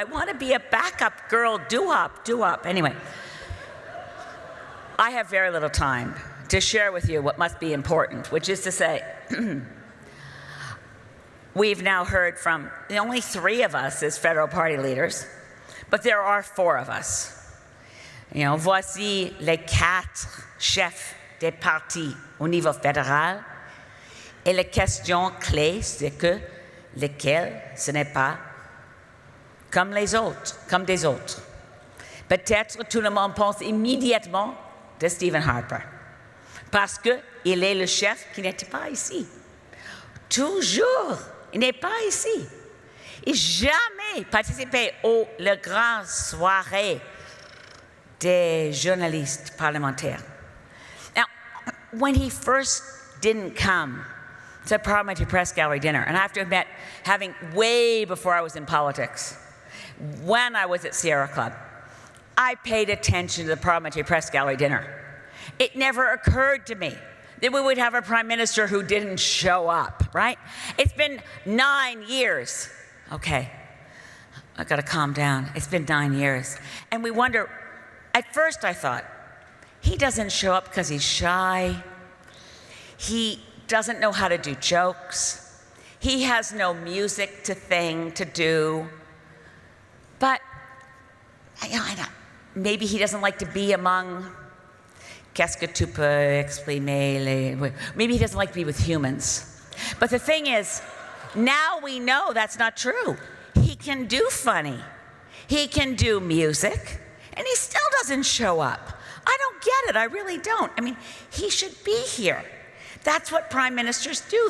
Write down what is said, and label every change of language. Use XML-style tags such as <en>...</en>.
<en>I want to be a backup girl, do-up. Anyway, I have very little time to share with you what must be important, which is to say, we've now heard from the only 3 of us as federal party leaders, but there are 4 of us. You know,</en> <fr>voici les 4 chefs des partis au niveau fédéral. Et la question clé, c'est que lequel ce n'est pas comme les autres, comme des autres. Peut-être tout le monde pense immédiatement de Stephen Harper, parce qu'il est le chef qui n'était pas ici. Toujours, il n'est pas ici. Il n'a jamais participé aux grandes soirées des journalistes parlementaires.</fr> <en>Now, when he first didn't come to the Parliamentary Press Gallery dinner, and I have to admit, having way before I was in politics, when I was at Sierra Club, I paid attention to the Parliamentary Press Gallery dinner. It never occurred to me that we would have a prime minister who didn't show up, right? It's been 9 years. Okay, I gotta calm down. It's been 9 years. And we wonder, at first I thought, he doesn't show up because he's shy. He doesn't know how to do jokes. He has no music to do. But I don't, maybe he doesn't like to be among.</en> <fr>Qu'est-ce que tu peux exprimer les...</fr> <en>Maybe he doesn't like to be with humans. But the thing is, now we know that's not true. He can do funny. He can do music. And he still doesn't show up. I don't get it. I really don't. I mean, he should be here. That's what prime ministers do.</en>